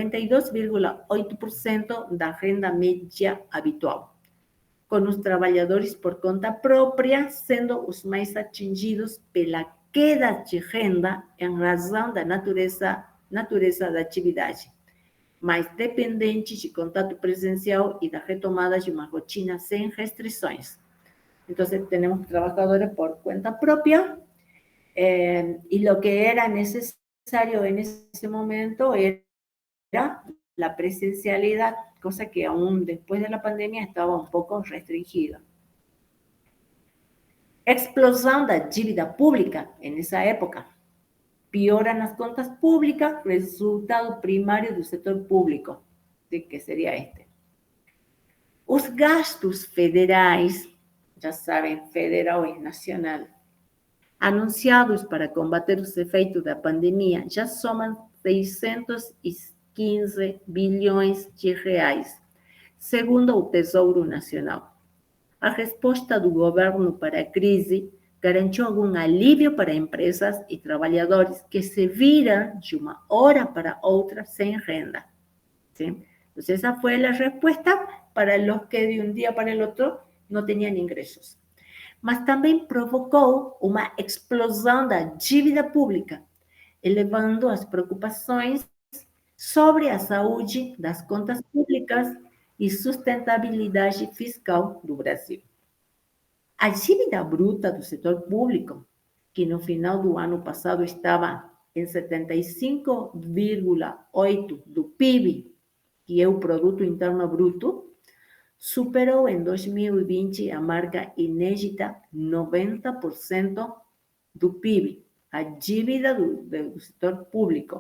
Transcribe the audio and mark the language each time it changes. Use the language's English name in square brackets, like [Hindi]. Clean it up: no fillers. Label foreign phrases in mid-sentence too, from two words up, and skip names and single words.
[Portuguese] 92,8% da renda média habitual, com os trabalhadores por conta própria sendo os mais atingidos pela queda de renda em razão da natureza da atividade, mais dependentes de contato presencial e da retomada de uma rotina sem restrições. Então, temos trabalhadores por conta própria [Spanish] e lo que era necesario en ese momento era la presencialidad, cosa que aún después de la pandemia estaba un poco restringida. [Portuguese] Explosão da dívida pública [Spanish] en esa época. [Portuguese] Pioran las contas públicas, resultado primario do setor público, [Spanish] ¿sí? Que sería este. [Portuguese] Os gastos federais, já sabem, federal e nacional, anunciados para combater os efeitos da pandemia, já somam 615 bilhões de reais, segundo o Tesouro Nacional. A resposta do governo para a crise garantiu algum alívio para empresas e trabalhadores que se viram de uma hora para outra sem renda. [Spanish] ¿Sí? Entonces, esa fue la respuesta para los que de un día para el otro no tenían ingresos. [Portuguese] Mas também provocou uma explosão da dívida pública, elevando as preocupações sobre a saúde das contas públicas e sustentabilidade fiscal do Brasil. A dívida bruta do setor público, que no final do ano passado estava em 75,8% do PIB, que é o Produto Interno Bruto, superou em 2020 a marca inédita 90% do PIB, a dívida do setor público.